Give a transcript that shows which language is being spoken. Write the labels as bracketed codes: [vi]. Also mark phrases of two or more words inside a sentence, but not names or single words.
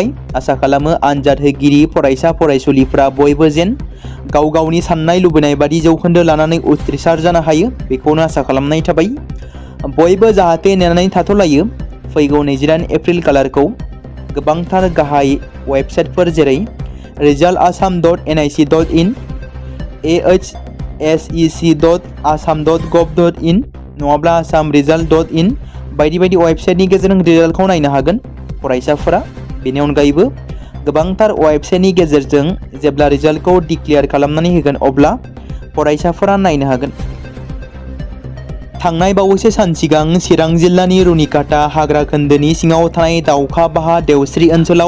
[brx] आसा खालामो आनजाद होगिरि फरायसा फरायसुलिफ्रा बयबो जेन गाव गावनि साननाय लुबैनाय बादि जौखोन्दो लानानै उथ्रिसार जानो हायो बेखौनो आसा खालामनाय थाबाय। बयबो जाहाथे नेनानै थाथ'लायो फैगौ 28 एप्रिल खालारखौ। गोबांथार गाहाय वेबसाइटफोर जेरै resultassam.nic.in, ahsec.assam.gov.in नङाब्ला assamresult.in बायदि बायदि वेबसाइटनि गेजेरजों रिजाल्टखौ नायनो हागोन फरायसाफोरा। बेनि अनगायैबो गोबांथार वेबसाइटनि गेजेरजों जेब्ला रिजाल्टखौ डिक्लेयार खालामनानै होगोन अब्ला फरायसाफोरा नायनो हागोन। थांनाय बावैसो सान सिगां चिरां जिल्लानि रुनिकाटा हाग्रा खोन्दोनि सिङाव थानाय दाउखाबाहा देवस्रि ओनसोलाव